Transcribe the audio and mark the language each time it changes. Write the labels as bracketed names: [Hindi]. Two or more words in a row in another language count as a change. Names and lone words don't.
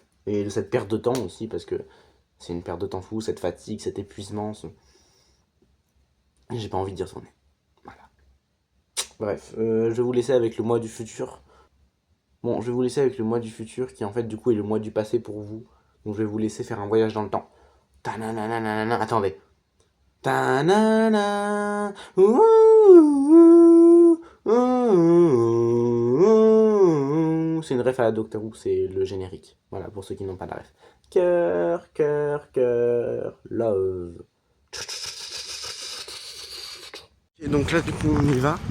[French] Et de cette perte de temps aussi, parce que c'est une perte de temps fou, cette fatigue, cet épuisement. J'ai pas envie d'y retourner. Voilà. Bref, je vais vous laisser avec le mois du futur. Bon, je vais vous laisser avec le mois du futur qui en fait du coup est le mois du passé pour vous. Donc je vais vous laisser faire un voyage dans le temps. Ta-na-na-na-na-na, attendez. Ta-na-na, ouh, ouh, ouh. C'est une ref à la Doctor Who, c'est le générique. Voilà, pour ceux qui n'ont pas la ref. Cœur, cœur, cœur, love. Et donc là, du coup, on y va.